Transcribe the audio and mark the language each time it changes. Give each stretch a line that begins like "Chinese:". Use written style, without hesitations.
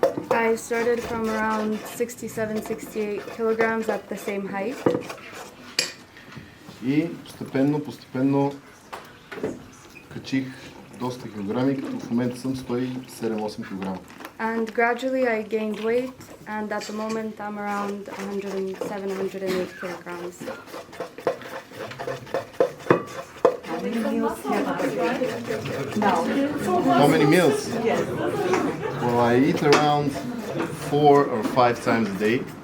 English: I started from around 67-68 kilograms at the same height.
Bulgarian: И постепенно качих доста килограми, като в момента съм 107-8 кг.
English: And gradually I gained weight, and at the moment I'm around 107-108 kilograms. How many meals? Well, I eat around 4 or 5 times a day.